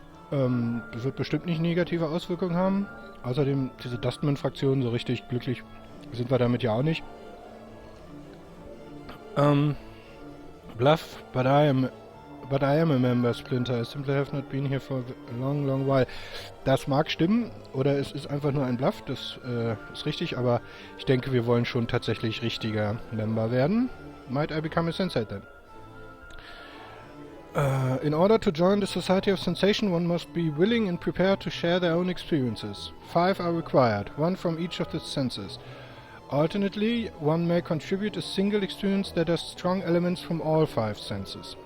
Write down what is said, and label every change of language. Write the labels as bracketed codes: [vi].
[de] Das wird bestimmt nicht negative Auswirkungen haben. Außerdem, diese Dustman-Fraktion, so richtig glücklich sind wir damit ja auch nicht. [en] Bluff, but I am a member, Splinter. I simply have not been here for a long, long while. [de] Das mag stimmen, oder es ist einfach nur ein Bluff, das ist richtig, aber ich denke, wir wollen schon tatsächlich richtiger Member werden. [en] Might I become a sensei then? In order to join the Society of Sensation, one must be willing and prepared to share their own experiences. 5 are required, 1 from each of the senses. Alternately, one may contribute a single experience that has strong elements from all 5 senses.